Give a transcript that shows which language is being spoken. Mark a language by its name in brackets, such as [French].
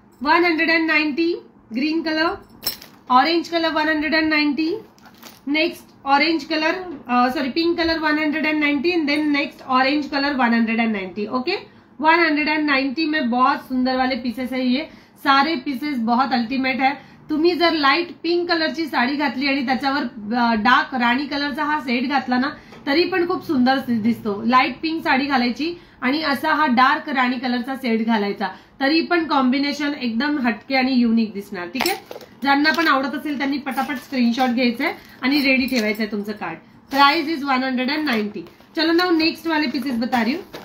[English] 190 green colour, orange colour 190, next orange colour pink colour 190 and then next orange colour 190. [Hindi] Okay, 190 में बहुत सुंदर वाले pieces है. ये सारे पीसेस बहुत अल्टिमेट है. [Marathi] तुम्ही जर लाईट पिंक कलरची साडी घातली आणि त्याच्यावर डार्क राणी कलरचा हा सेट घातला ना तरी पण खूप सुंदर दिसतो. लाईट पिंक साडी घालायची आणि असा हा डार्क राणी कलरचा सेट घालायचा तरी पण कॉम्बिनेशन एकदम हटके आणि युनिक दिसणार. ठीक आहे, ज्यांना पण आवडत असेल त्यांनी पटापट स्क्रीनशॉट घ्यायचंय आणि रेडी ठेवायचंय तुमचं कार्ड. [English] Price is 190. [Hindi] चलो नाउ नेक्स्ट वाले पीसेस बता रही हूँ.